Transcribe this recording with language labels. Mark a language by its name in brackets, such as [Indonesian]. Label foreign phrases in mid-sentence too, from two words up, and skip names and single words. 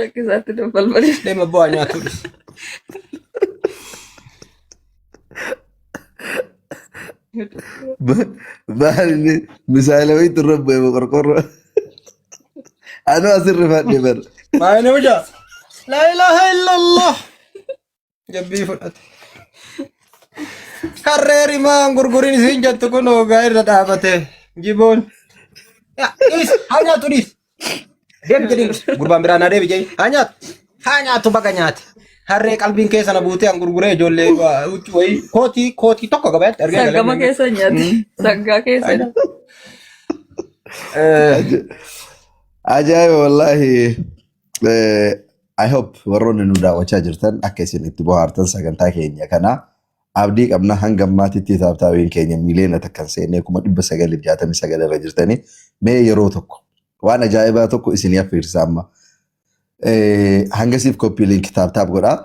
[Oromo] Yakkisaatti balbalii. Deema bu'aa nyaatu. Baali misaala wayii turre bu'ee qorqorro. Anu asirri fadhe bar. Maayini mucaa. [Arabic] لا إله إلا الله. [Oromo] Jabbii fudhate. Harreeri maan gurguriin isiin jettu kun hoogaa irra dhaabate. Jiboon. Haa nyaatu dhiis. Deebi jedhiin gurbaan biraa naa deebi jedhi. Haa nyaatu. Haa nyaatu baga nyaate. Harree qalbiin keessa na buutee an gurguree ijoollee huccuu wayii kootii tokko gabaatti argee galee. Sangama keessa nyaate. Sangaa keessa nyaate. Ajaa'iba wallahi. [English] I hope [Oromo] warroonni nu daawwachaa jirtan akka isin itti bohaartan sagantaa keenya kana abdii qabna hanga ammaatitti taabtaabiin keenya miiliyoona takkan seennee 969 irra jirtanii mee yeroo tokko waan ajaa'ibaa tokko isin affeersa amma hangasiif koppii linkii taap godhaa.